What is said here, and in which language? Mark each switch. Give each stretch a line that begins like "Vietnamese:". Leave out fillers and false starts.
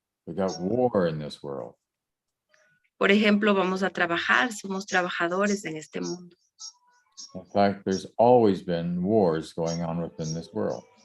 English: We got war in this world.
Spanish: Por ejemplo, vamos a trabajar, somos trabajadores en este mundo.
English: In fact, there's always been wars going on within this world.